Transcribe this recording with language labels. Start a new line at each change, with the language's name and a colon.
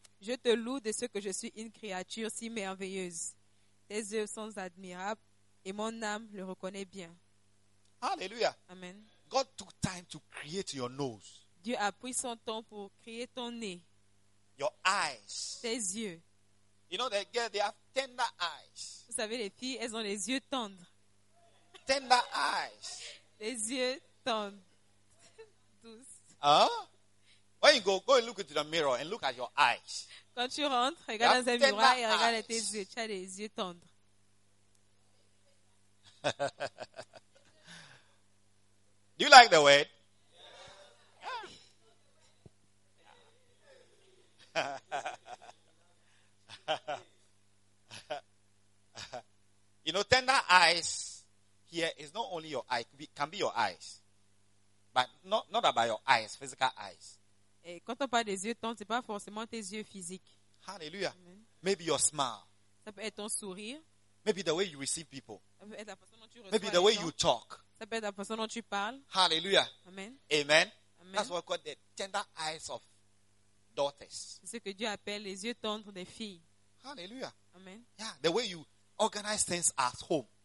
French: Je te loue de ce que je suis une créature si merveilleuse. Tes œuvres sont admirables et mon âme le reconnaît bien. Hallelujah. Amen.
English: God took time to create your nose.
French: Dieu a pris son temps pour créer ton nez.
English: Your eyes.
French: Tes yeux.
English: You know, the girls, they have tender eyes.
French: Vous savez, les filles, elles ont les yeux tendres.
English: Tender eyes.
French: Les yeux tendres.
English: Huh? When you go and look into the mirror and look at your eyes.
French: Quand tu rentres, regarde dans un miroir et regarde tes yeux. Tu as les yeux tendres.
English: Do you like the word? Yeah. You know, tender eyes. Here is not only your eye, can be your eyes, but not about your eyes, physical eyes.
French: Et quand on parle des yeux tendres, c'est pas forcément tes yeux physiques.
English: Hallelujah. Amen. Maybe your smile.
French: Ça peut être ton sourire.
English: Maybe the way you receive people.
French: Ça peut être la façon dont tu reçois
English: Maybe the way
French: gens.
English: You talk.
French: Ça peut être la façon dont tu parles. Hallelujah. Amen. Amen. Amen.
English: That's what called the tender eyes of daughters.
French: C'est ce que Dieu appelle les yeux tendres des filles. Hallelujah. Amen.
English: Yeah, the way you organize things at home.